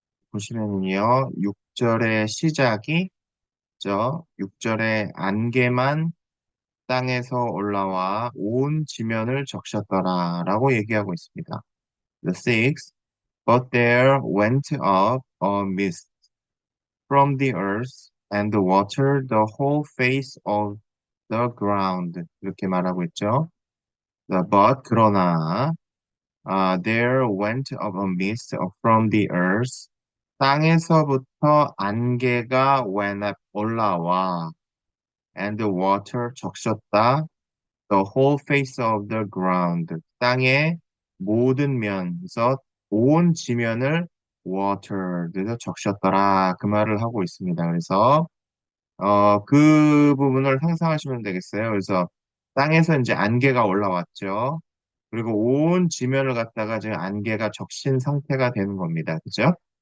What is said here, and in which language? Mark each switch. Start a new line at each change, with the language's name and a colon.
Korean: 보시면요, 6절의 시작이, 6절의 안개만 땅에서 올라와 온 지면을 적셨더라, 라고 얘기하고 있습니다.
English: The sixth, but there went up a mist from the earth and watered the whole face of the ground.
Korean: 이렇게 말하고 있죠.
English: But
Korean: 그러나
English: there went up a mist from the earth.
Korean: 땅에서부터 안개가
English: went up
Korean: 올라와
English: and the water
Korean: 적셨다.
English: The whole face of the ground.
Korean: 땅의 모든 면에서 온 지면을 watered에서 적셨더라. 그 말을 하고 있습니다. 그래서 그 부분을 상상하시면 되겠어요. 그래서 땅에서 이제 안개가 올라왔죠. 그리고 온 지면을 갖다가 지금 안개가 적신 상태가 되는 겁니다. 그죠?